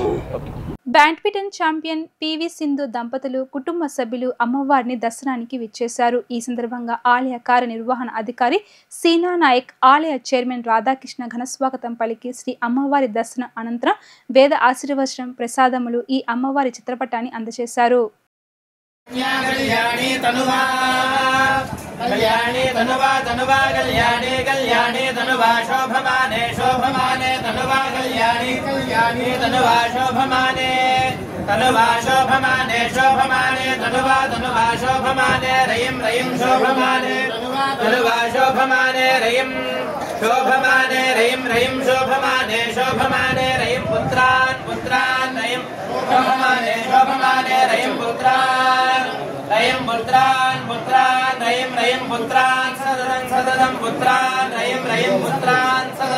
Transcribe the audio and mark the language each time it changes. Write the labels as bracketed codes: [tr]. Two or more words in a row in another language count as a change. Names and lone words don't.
[te] బ్యాడ్మింటన్ ఛాంపియన్ పివి సింధు దంపతులు కుటుంబ సభ్యులు అమ్మవారిని దర్శనానికి విచ్చేశారు. ఈ సందర్భంగా ఆలయ కార్యనిర్వహణ అధికారి సీనా నాయక్, ఆలయ చైర్మన్ రాధాకృష్ణ ఘనస్వాగతం పలికి శ్రీ అమ్మవారి దర్శనం అనంతరం వేద ఆశీర్వచనం, ప్రసాదములు ఈ అమ్మవారి చిత్రపటాన్ని అందజేశారు. [sa] कल्याणी तनुवा तनुवा कल्याणी तनुवा शोभमाने तनुवा कल्याणी तनुवा शोभमाने तनुवा शोभमाने तनुवा शोभमाने रयिं शोभमाने तनुवा शोभमाने रयिं शोभमाने रयिं शोभमाने रयिं पुत्रान् रयिं शोभमाने रयिं पुत्रान् रयिं पुत्रान् सततं पुत्रान् रयिं पुत्रान्